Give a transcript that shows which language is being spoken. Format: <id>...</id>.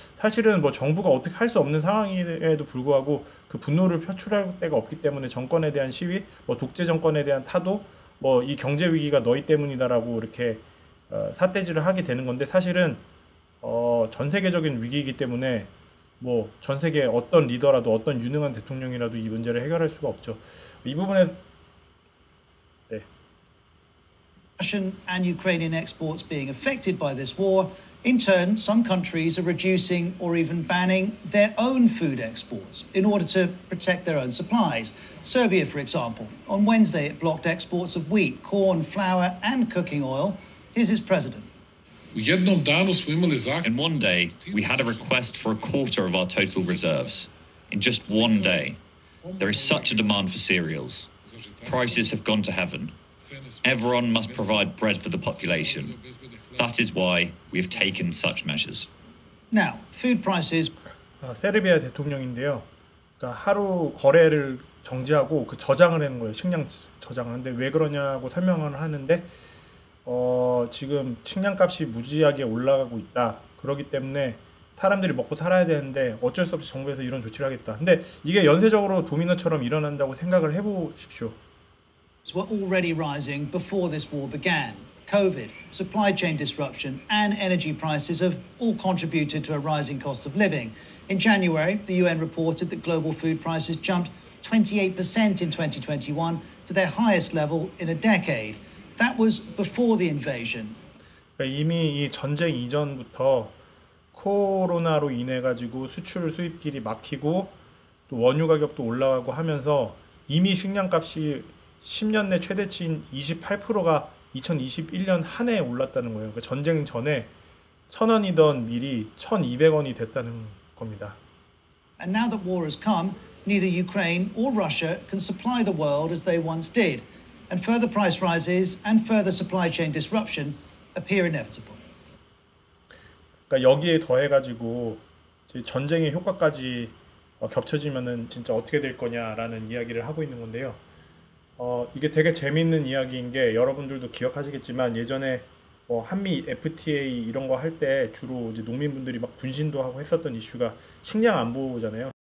<ko>사실은 정부가 어떻게 할 수 없는 상황임에도 불구하고 그 분노를 표출할 데가 없기 때문에 정권에 대한 시위, 독재 정권에 대한 타도, 이 경제 위기가 너희 때문이다라고 이렇게 삿대질을 하게 되는 건데 사실은 전 세계적인 위기이기 때문에 전 세계 어떤 리더라도 어떤 유능한 대통령이라도 이 문제를 해결할 수가 없죠. 이 부분에 네.</ko> <en>Russian and Ukrainian exports being affected by this war. In turn, some countries are reducing or even banning their own food exports in order to protect their own supplies. Serbia, for example, on Wednesday it blocked exports of wheat, corn, flour and cooking oil. Here's its president. In one day, we had a request for a quarter of our total reserves. In just one day. There is such a demand for cereals. Prices have gone to heaven. Everyone must provide bread for the population. That is why we have taken such measures. Now, food prices.</en> <ko>세르비아 대통령인데요. 그러니까 하루 거래를 정지하고 그 저장을 하는 거예요. 식량 저장을 하는데 왜 그러냐고 설명을 하는데 지금 식량값이 무지하게 올라가고 있다. 그렇기 때문에 사람들이 먹고 살아야 되는데 어쩔 수 없이 정부에서 이런 조치를 하겠다. 근데 이게 연쇄적으로 도미노처럼 일어난다고 생각을 해보십시오.</ko> <en>were already rising before this war began. COVID, supply chain disruption, and energy prices have all contributed to a rising cost of living. In January, the UN reported that global food prices jumped 28% in 2021 to their highest level in a decade. That was before the invasion.</en> <ko>그러니까 이미 이 전쟁 이전부터 코로나로 인해 가지고 수출 수입길이 막히고 또 원유 가격도 올라가고 하면서 이미 식량값이 10년 내 최대치인 28%가 2021년 한 해에 올랐다는 거예요. 그러니까 전쟁 전에 1,000원이던 밀이 1,200원이 됐다는 겁니다.</ko> <en>And now that war has come, neither Ukraine or Russia can supply the world as they once did, and further price rises and further supply chain disruption appear inevitable.</en> <ko>그러니까 여기에 더해가지고 전쟁의 효과까지 겹쳐지면은 진짜 어떻게 될 거냐라는 이야기를 하고 있는 건데요. 이게 되게 재밌는 이야기인 게 여러분들도 기억하시겠지만 예전에 한미 FTA 이런 거 할 때 주로 이제 농민분들이 막 분신도 하고 했었던 이슈가 식량 안보잖아요.</ko>